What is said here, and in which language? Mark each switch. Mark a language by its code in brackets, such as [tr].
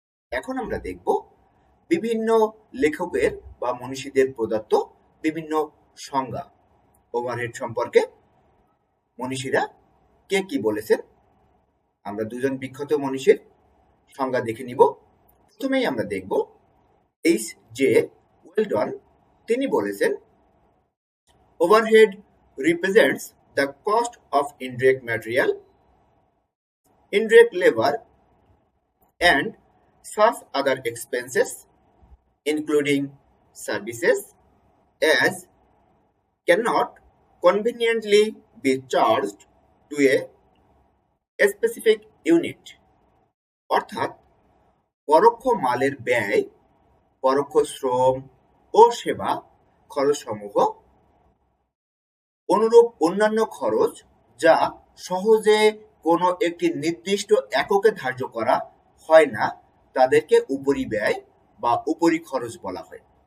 [bn] এখন আমরা দেখব বিভিন্ন লেখকের বা মনীষীদের প্রদত্ত বিভিন্ন সংজ্ঞা ওভারহেড সম্পর্কে মনীষীরা কে কি বলেছেন। আমরা দুজন বিখ্যাত মনীষীর সংজ্ঞা দেখে নিব। প্রথমেই আমরা দেখব H.J. ওয়েলডন। তিনি বলেছেন, [en] Overhead represents the cost of indirect material, indirect labor, and such other expenses, including services, as cannot conveniently be charged to a specific unit. [bn] অর্থাৎ পরোক্ষ মালের ব্যয়, পরোক্ষ শ্রম ও সেবা খরচসমূহ অনুরূপ অন্যান্য খরচ যা সহজে কোনো একটি নির্দিষ্ট এককে ধার্য করা হয় না তাদেরকে উপরিব্যয় বা উপরি খরচ বলা হয়।